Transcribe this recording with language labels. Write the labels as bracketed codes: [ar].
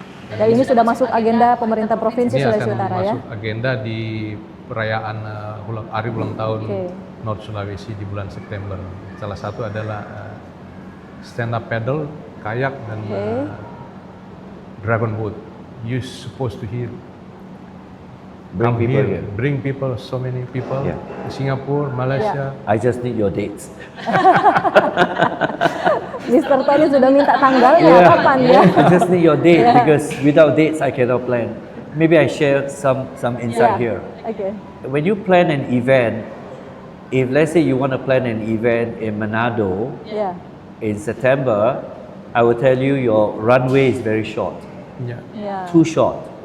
[id] Dan ini sudah masuk agenda pemerintah Provinsi Sulawesi Utara ya? Ini akan masuk agenda di perayaan hari ulang tahun North Sulawesi di bulan September. Salah satu adalah stand up paddle, kayak dan dragon boat. [en] You supposed to hear bring people, so many people to Singapore, Malaysia. I just need your dates. Mr. [id] Tony sudah minta tanggalnya kapan ya? [en] I just need your date because without dates I cannot plan. Maybe I share some insight here. Okay. When you plan an event, if let's say you want to plan an event in Manado in September, I will tell you your runway is very short. Too short.